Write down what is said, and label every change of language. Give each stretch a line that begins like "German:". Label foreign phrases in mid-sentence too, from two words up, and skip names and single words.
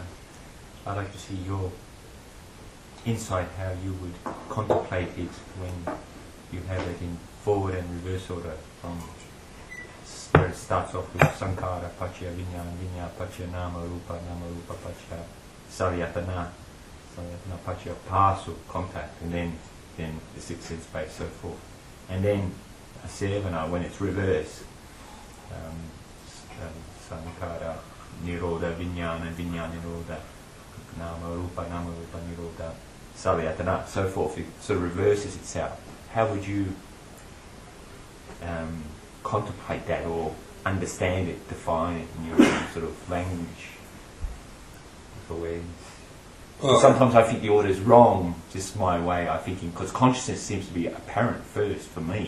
English: I'd like to see your insight, how you would contemplate it when you have it in forward and reverse order, from where it starts off with
Pali: Sankhara, Paccaya Viññāna, Viññāna Paccaya Nama Rupa, Nama Rupa Paccaya Salayatana, Salayatana Paccaya Pasu,
English: contact, and then the six sense base, so forth. And then Asevana, when it's reversed,
Pali: Sankhara, Nirodha, Viññāna, Viññāna Nirodha, Nama Rupa Nirodha, Salayatana,
English: so forth. It sort of reverses itself. How would you contemplate that, or understand it, define it in your own sort of language of awareness? Well, sometimes I think the order is wrong, just my way of thinking, because consciousness seems to be apparent first for me.